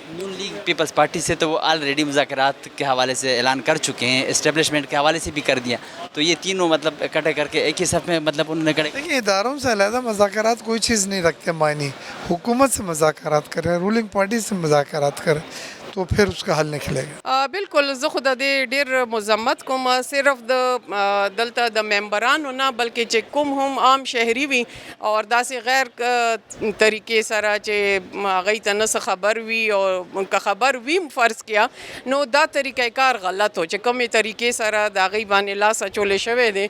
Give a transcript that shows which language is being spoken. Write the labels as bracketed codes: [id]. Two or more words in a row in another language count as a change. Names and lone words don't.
[ur] نون لیگ پیپلز پارٹی سے تو وہ آلریڈی مذاکرات کے حوالے سے اعلان کر چکے ہیں, اسٹیبلشمنٹ کے حوالے سے بھی کر دیا, تو یہ تینوں مطلب اکٹھے کر کے ایک ہی صف میں مطلب انہوں نے کھڑے. دیکھیں, اداروں سے علیحدہ مذاکرات کوئی چیز نہیں رکھتے معنی. حکومت سے مذاکرات کریں, رولنگ پارٹی سے مذاکرات کریں, تو پھر اس کا حل نکلے گا. بالکل, [ps] زه خو د دې ډېر مذمت کوم, صرف د دلته د ممبرانو نه بلکې چې کوم هم عام شهري وي او داسې غیر طریقې سره چې هغوی ته نه څه خبر وي, او که خبر وي [ur] فرض کیا [ps] نو دا طریقه کار غلط و چې کومې طریقې سره د هغوی باندې لاس اچولی شوی دی.